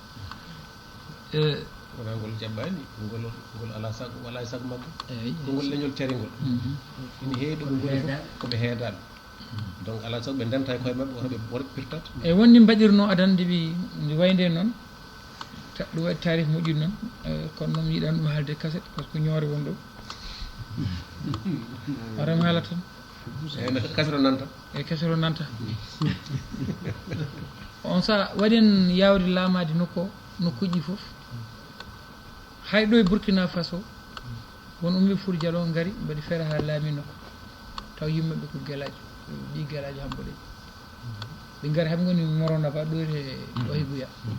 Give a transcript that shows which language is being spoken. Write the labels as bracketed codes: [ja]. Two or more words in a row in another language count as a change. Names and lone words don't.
[ff] wona ngol jaɓɓani ngol ala sago wala e sago maggo ko ngol leñol caringol ina heewi ɗo ɓe goni fof koɓe heedaɓe donc ala sago ɓe ndenta e koye mabɓe woto ɓe pirtata eyyi wonni mbaɗirno adande ndi wayde noon ɗum waɗi tarif moƴƴude noon kono noon yiiɗan ɗum haalde cassette [fr] par ce que [ff] ñoore won ɗo ara mi haala tan eyyi cassette o nanta eyyi cassette o nanta on saaha waɗen yawde laamade nokkuji foof hay ɗo e Burkina Faso won ummi Fouta Dialo gaari mbaɗi feere ha laami nokku taw yimɓeɓe ko guelaji ɗi guelaji hamboɗe ɓe gaari ham goni morona ba ɗo e ɗo e Buya